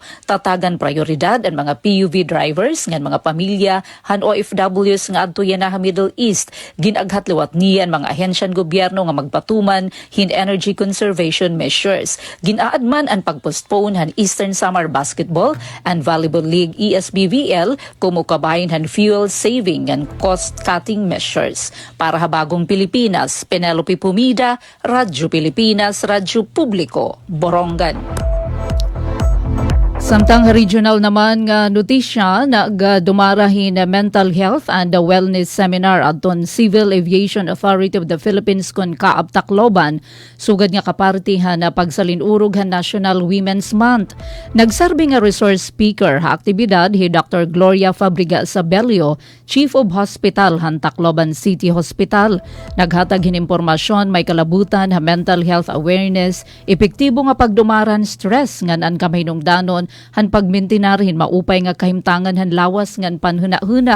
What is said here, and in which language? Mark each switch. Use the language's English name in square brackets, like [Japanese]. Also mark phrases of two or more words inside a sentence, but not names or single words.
[Waray] Tatagan prioridad ang mga [English] PUV drivers [Waray] ngan mga pamilya han OFWs nga adto yan ha Middle East. Ginaghat liwat niya ang mga ahensyan gobyerno nga magpatuman hin [English] energy conservation measures. [Waray] Ginaadman ang pagpostpone han Eastern Samar Basketball and Volleyball League ESBVL kumukabayin han [English] fuel saving and cost cutting measures. [Waray] Para habagong Pilipinas, Penelope Pumida, Radyo Pilipinas, Radyo Publiko, Borongan. Samtang regional naman nga notisya nagdumarahin na [English] mental health and wellness seminar [Waray] adton Civil Aviation Authority of the Philippines kun Kaab Tacloban sugad nga kapartihan na pagsalinurog han National Women's Month. Nagserbi nga [English] resource speaker [Waray] ha aktibidad hi Dr. Gloria Fabriga Sabelio, Chief of Hospital han Tacloban City Hospital. Naghatag hin impormasyon may kalabutan ha [English] mental health awareness, [Waray] epektibo nga pagdumaran stress ngan an kamahingdanon han pagmintinarhin maupay nga kahimtangan han lawas ngan panhuna-huna.